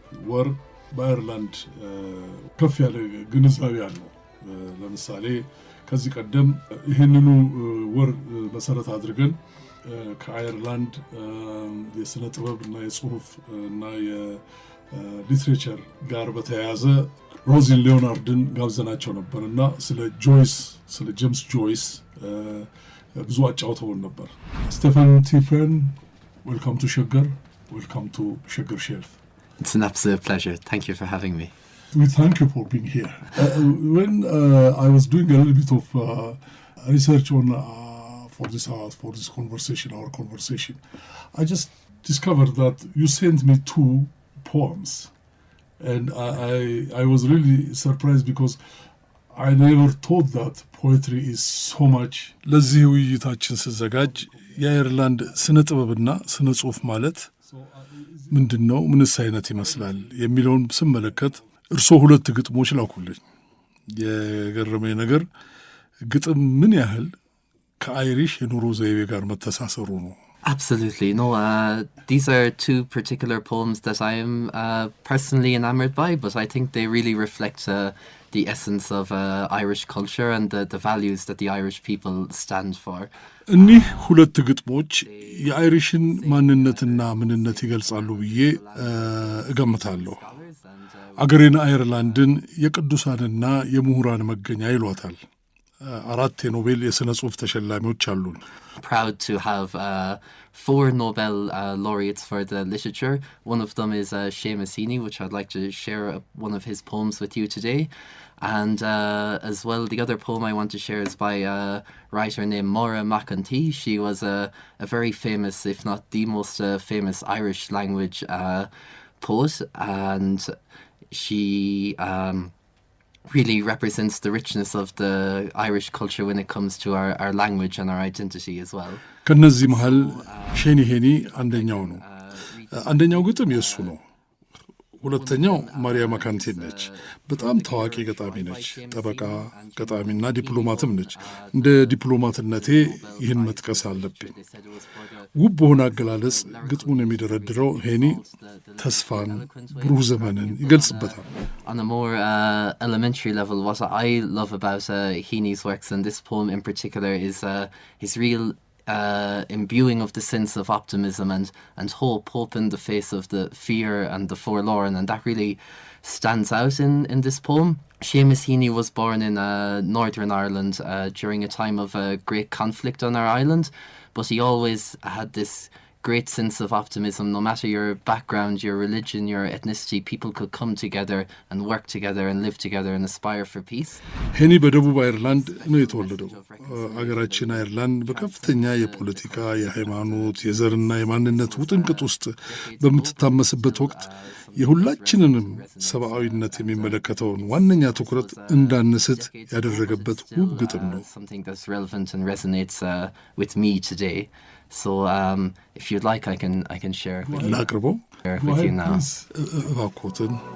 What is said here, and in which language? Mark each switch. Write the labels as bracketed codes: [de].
[am] ወር በአየርላንድ ከፍ ያለ ግንዛቤ አለው። ለምሳሌ ከዚህ ቀደም ይህንኑ ወር መሰረት አድርገን ከአየርላንድ የስነ ጥበብ እና የጽሁፍ እና የሊትሬቸር ጋር በተያያዘ ሮዚን ሊዮናርድን ጋብዘናቸው ነበር እና ስለ ጄምስ ጆይስ ብዙ አጫውተውን ነበር። ስቴፈን ቲፍራን [en] welcome to Shaggar, welcome to Shaggar Shelf. It's an absolute pleasure. Thank you for having me. We thank you for being here. When I was doing a little bit of research on for this conversation, our conversation, I just discovered that you sent me 2 poems, and I was really surprised because I never thought that poetry is so much. [am] ለዚህ ውይይታችን ስዘጋጅ የአየርላንድ ስነ ጥበብና ስነ ጽሑፍ ማለት ምንድነው፣ ምንስ አይነት ይመስላል የሚለውን ስመለከት እርሶ 2 ግጥሞች ላኩልኝ። የገረመኝ ነገር ግጥም ምን ያህል ከአይሪሽ የኑሮ ዘይቤ ጋር መተሳሰሩ ነው። [en] Absolutely. No, these are two particular poems that I am personally enamored by, but I think they really reflect the essence of Irish culture and the values that the Irish people stand for. [am] እኒህ ሁለት ግጥሞች የአይሪሽን ማንነትና ምንነት ይገልጻሉ ብዬ እገምታለሁ። አገሬን አይርላንድን የቅዱሳንና የምሁራን መገኛ ይሏታል። 4 የኖቤል የሥነ ጽሑፍ ተሸላሚዎች አሉን። [en] Proud to have 4 Nobel laureates for the literature. One of them is Seamus Heaney, which I'd like to share one of his poems with you today. And as well, the other poem I want to share is by a writer named Maura McEntee. She was a very famous, if not the most famous Irish language poet, and she really represents the richness of the Irish culture when it comes to our language and our identity as well. [am] ከነዚህ መሃል ሼኒ ሄኒ አንደኛው ነው። አንደኛው ግጥም የሱ ነው። ሁለተኛው ማሪያ ማካንቴን ነች። በጣም ታዋቂ ገጣሚ ነች። ጠበቃ፣ ገጣሚና ዲፕሎማትም ነች። እንደ ዲፕሎማትነቴ ይህን መጥቀስ አለብኝ። ውብ በሆነ አገላለጽ ግጥሙን የሚደረድረው ሄኒ ተስፋን፣ ብሩህ ዘመንን ይገልጽበታል። [en] On a more elementary level, what I love about Heaney's works, and this poem in particular, is his real imbuing of the sense of optimism and hope in the face of the fear and the forlorn, and that really stands out in this poem. Seamus Heaney was born in Northern Ireland during a time of great conflict on our island, but he always had this great sense of optimism. No matter your background, your religion, your ethnicity, people could come together and work together and live together and aspire for peace. [am] ሄኒ በደቡብ አይርላንድ ነው የተወለደው። አገራችን አይርላንድ በከፍተኛ የፖለቲካ፣ የሃይማኖት፣ የዘርና የማንነት ውጥንቅጥ ውስጥ በምትታመስበት ወቅት የሁላችንንም ሰብአዊነት የሚመለከተውን ዋነኛ ትኩረት እንዳንስት ያደረገበት ውብ ግጥም ነው። [en] Something that's relevant and resonates with me today. So if you'd like, I can share it with you now. [am] እባክዎትን።